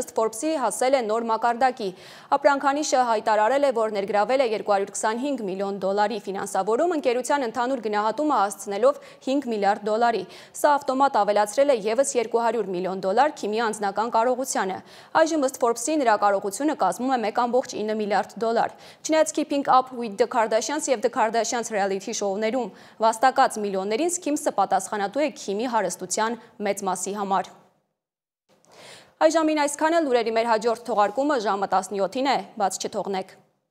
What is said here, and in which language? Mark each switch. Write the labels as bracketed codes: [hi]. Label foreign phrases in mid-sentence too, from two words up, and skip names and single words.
[hy] ըստ Forbes-ի հասել է նոր մակարդակի։ Ապրանքանիշը հայտարարել է, որ ներգրավել է $225 միլիոն ֆինանսավորում, ընկերության ընդհանուր գնահատումը հասցնելով $5 միլիարդ։ Սա ավտոմատ ավելացրել է եւս $200 միլիոն Քիմի անձնական կարողությանը։ Այժմ ըստ Forbes-ի նրա կարողությունը կազմում է $1.9 միլիարդ։ Չնայած Keeping Up with the Kardashians եւ The Kardashians reality շոուներում վաստակած միլիոններին Skims-ը պատասխանատու է Քիմի հարստության մեծ մասի համար։ Այժմին այսքանը, լուրերի մեր հաջորդ թողարկումը ժամը 17-ին է, բաց չթողնեք։